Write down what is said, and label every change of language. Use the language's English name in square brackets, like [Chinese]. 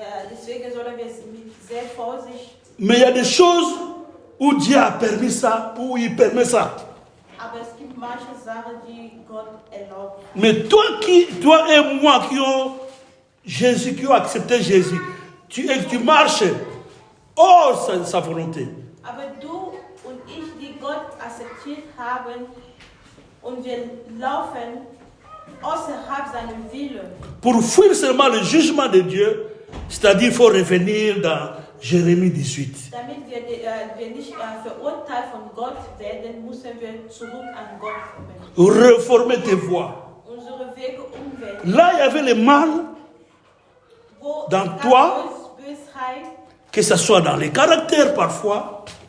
[German] Deswegen sollen wir sehr vorsichtig. [French] Mais il y a des choses où Dieu a permis ça, où il permet ça. [German] Aber es gibt manche Sachen, die Gott erlaubt. [French] Mais toi et moi qui ont accepté Jésus, tu marches hors sa volonté. [German] Aber du und ich, die Gott akzeptiert haben, und wir laufen außerhalb seiner Wille. [French] Pour fuir seulement le jugement de Dieu, c'est-à-dire il faut revenir dans Jérémie 18. [German] Damit wir nicht verurteilt von Gott werden, müssen wir zurück an Gott kommen. [French] Reformer tes voies. [German] Unsere Wege umwenden. [French] Là, il y avait le mal dans toi, [German] Bösheit, [French] que ce soit dans les caractères parfois.